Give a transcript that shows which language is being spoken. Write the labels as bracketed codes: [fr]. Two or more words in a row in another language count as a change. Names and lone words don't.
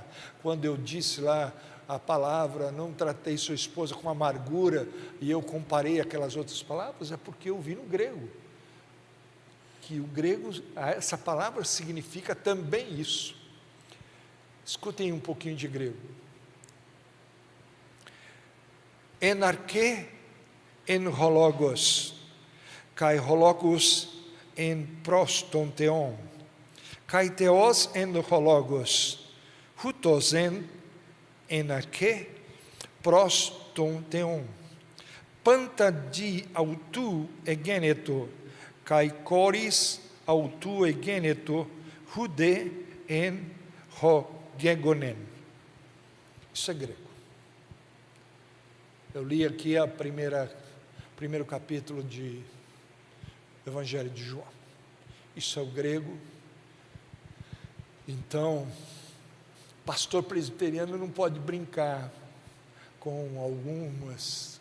[pt] Quando eu disse lá a palavra, não tratei sua esposa com amargura, e eu comparei aquelas outras palavras, é porque eu vi no grego, que o grego, essa palavra significa também isso. Escutem um pouquinho de grego. [el] Εν αρχή ην ο λόγος, και ο λόγος ην προς τον θεόν, και θεός ην ο λόγος, ούτος ην εν αρχή προς τον θεόν, πάντα δι' αυτού εγένετο, και χωρίς αυτού εγένετο ουδέ εν ο γέγονεν. [pt] Isso é grego. Eu li aqui primeiro capítulo do Evangelho de João. Isso é o grego. Então, pastor presbiteriano não pode brincar com algumas.